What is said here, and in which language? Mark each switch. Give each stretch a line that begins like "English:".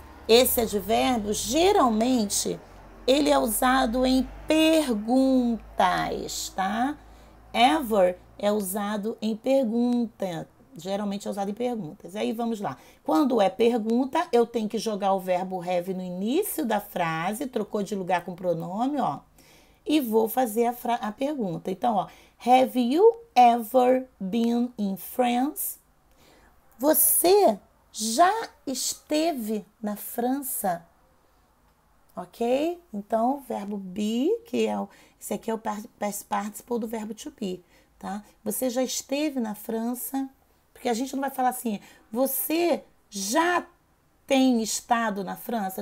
Portuguese: Esse advérbio, geralmente, ele é usado em perguntas, tá? Ever é usado em pergunta, geralmente é usado em perguntas. Aí vamos lá. Quando é pergunta, eu tenho que jogar o verbo have no início da frase, trocou de lugar com pronome, ó. E vou fazer a pergunta. Então, ó,
English: have you ever been in France?
Portuguese: Você já esteve na França? Ok? Então, verbo be, esse aqui é o past participle do verbo to be, tá? Você já esteve na França? Porque a gente não vai falar assim, você já tem estado na França?